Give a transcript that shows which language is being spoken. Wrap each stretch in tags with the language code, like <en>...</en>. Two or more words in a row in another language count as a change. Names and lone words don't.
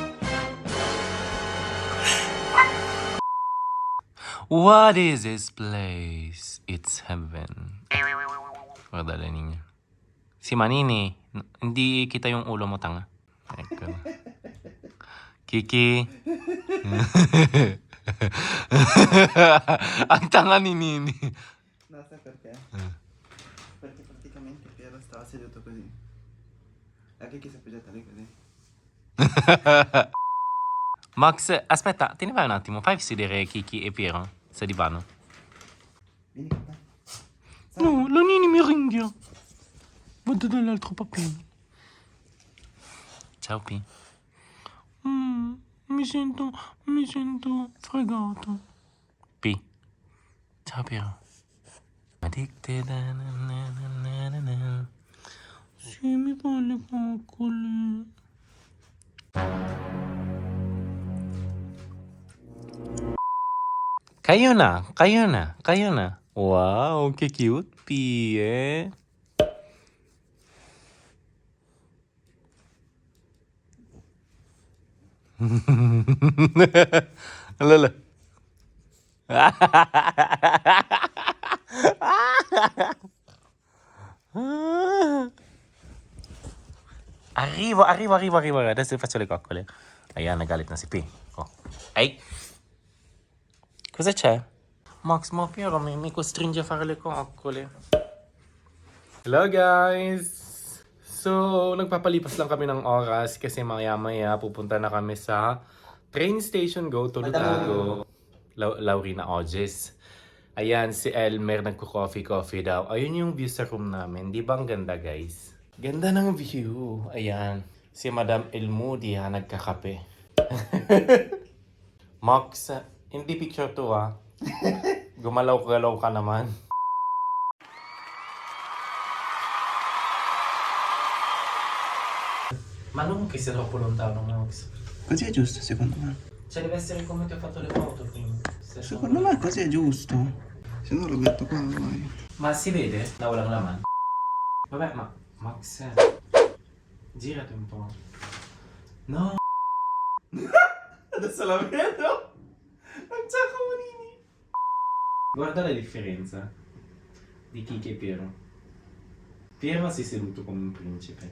<en>What is this place? It's heaven.</en> <it>Guardate ninyo.</it> <tl>Si Manini, hindi kita yung ulo mo, tanga.</tl> <it>Ecco. Kiki.</it> <tl>Ang tanga ni Nini.</tl> <it>No, sai perché? Perché praticamente Piero stava seduto così. La Kiki si è appoggiata lì così. Max, aspetta, te ne vai un attimo. Fai sedere Kiki e Piero sul divano. Vieni qua. Dai. No, la Nini mi ringhia. Vado dall'altro papino. Ciao Pi. Mi sento fregato. Pi. Ciao Piero. Addicted. Sì, mi fa le coccole.</it> <tl>Kayo na.</tl> <it>Wow, che cute, Pi, eh? Lala. Arrivo. Adesso faccio le coccole.</it> <tl>Ayan, nagalit na si P. Oh. Ay!</tl> <it>Cosa c'è? Max, ma Piero mi costringe a fare le coccole.</it> <en>Hello guys!</en> <tl>So, nagpapalipas lang kami ng oras kasi maya-maya pupunta na kami sa</tl> <en>train station go to</en> <tl>Lutago. Laurina Lodges. Ayan, si Elmer nagko-coffee daw. Ayun yung view sa room namin. Di ba ang ganda, guys? Ganda ng view. Ayan. Si Madam Elmoody ha, nagkakape. Max, hindi picture to ha. Gumalaw-galaw ka naman.</tl> <it>Ma non che sia troppo lontano, Max. Così è giusto secondo me. Cioè deve essere come ti ho fatto le foto prima. Secondo me così è giusto. Se no lo metto qua ormai. Ma si vede? Da</it> <tl>walang laman.</tl> <it>Vabbè, ma Max, girati un po'. No. Adesso la vedo. Non c'è comunini. Guarda la differenza di Kiki e Piero. Piero si è seduto come un principe.</it>